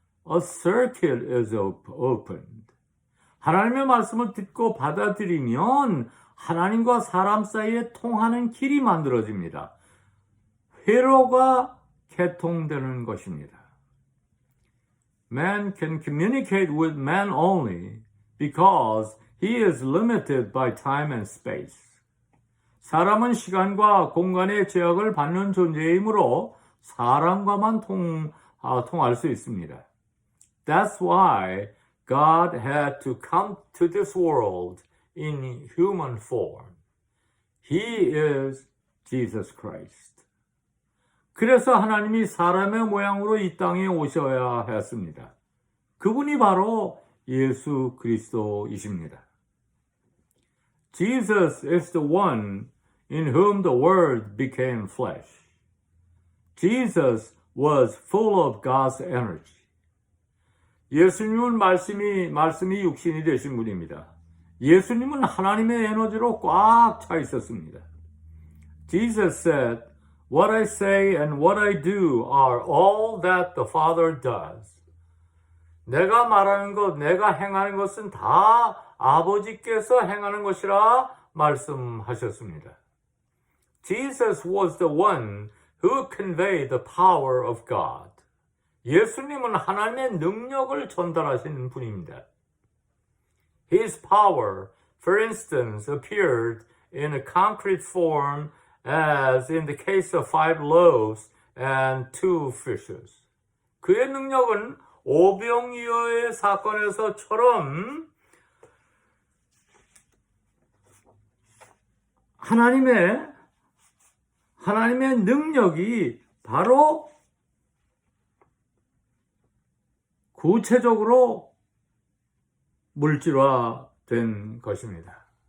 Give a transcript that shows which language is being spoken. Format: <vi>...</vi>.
<en>A circuit is opened.</en> <ko>하나님의 말씀을 듣고 받아들이면 하나님과 사람 사이에 통하는 길이 만들어집니다. 회로가 개통되는 것입니다.</ko> <en>Man can communicate with man only because he is limited by time and space.</en> <ko>사람은 시간과 공간의 제약을 받는 존재이므로 사람과만 통할 수 있습니다.</ko> <en>That's why God had to come to this world in human form. He is Jesus Christ.</en> <ko>그래서 하나님이 사람의 모양으로 이 땅에 오셔야 했습니다. 그분이 바로 예수 그리스도이십니다.</ko> <en>Jesus is the one in whom the Word became flesh. Jesus was full of God's energy.</en> <ko>예수님은 말씀이 육신이 되신 분입니다. 예수님은 하나님의 에너지로 꽉 차 있었습니다.</ko> <en>Jesus said, "What I say and what I do are all that the Father does."</en> <ko>내가 말하는 것, 내가 행하는 것은 다 아버지께서 행하는 것이라 말씀하셨습니다.</ko> <en>Jesus was the one who conveyed the power of God.</en> <ko>예수님은 하나님의 능력을 전달하시는 분입니다.</ko> <en>His power, for instance, appeared in a concrete form as in the case of 5 loaves and 2 fishes.</en> <ko>그의 능력은 오병이어의 사건에서처럼 하나님의 능력이 바로 구체적으로 물질화된 것입니다.</ko>